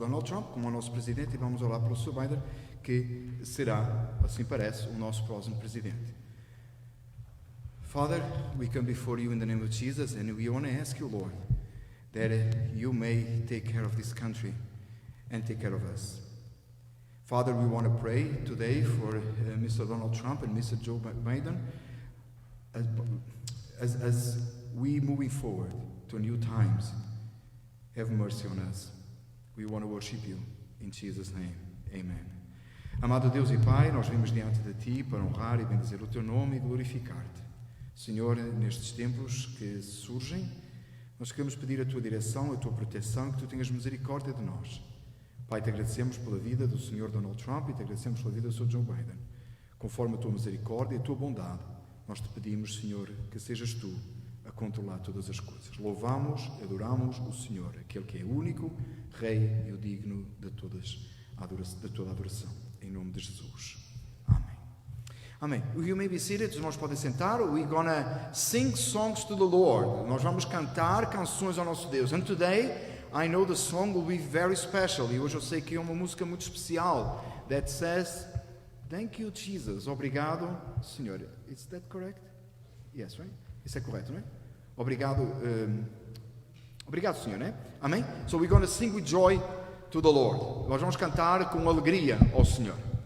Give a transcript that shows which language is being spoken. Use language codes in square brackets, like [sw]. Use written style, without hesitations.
[pt] Donald Trump, como o nosso presidente, e vamos orar pelo Sr. Biden, que será, assim parece, o nosso próximo presidente. [en] Father, we come before you in the name of Jesus, and we want to ask you, Lord, that you may take care of this country and take care of us. Father, we want to pray today for Mr. Donald Trump and Mr. Joe Biden as we moving forward to new times. Have mercy on us. We want to worship you in Jesus' name. Amen. [pt] Amado Deus e Pai, nós vimos diante de Ti para honrar e bendizer o Teu nome e glorificar-Te. Senhor, nestes tempos que surgem, nós queremos pedir a Tua direção, a Tua proteção, que Tu tenhas misericórdia de nós. Pai, Te agradecemos pela vida do Sr. Donald Trump e Te agradecemos pela vida do Sr. Joe Biden. Conforme a Tua misericórdia e a Tua bondade, nós Te pedimos, Senhor, que sejas Tu a controlar todas as coisas. Louvamos, adoramos o Senhor, aquele que é único, Rei e o digno de toda a adoração. Em nome de Jesus. Amém. Amém. [en] You may be seated, [pt] os irmãos podem sentar. [en] We're gonna sing songs to the Lord. [pt] Nós vamos cantar canções ao nosso Deus. [en] And today, I know the song will be very special. [pt] E hoje eu sei que é uma música muito especial. [en] That says, Thank you, Jesus. [pt] Obrigado, Senhor. [en] Is that correct? Yes, right? [pt] Isso é correto, não é? Obrigado, obrigado, Senhor, né? Amém? [en] So we're going to sing with joy to the Lord. [pt] Nós vamos cantar com alegria ao Senhor.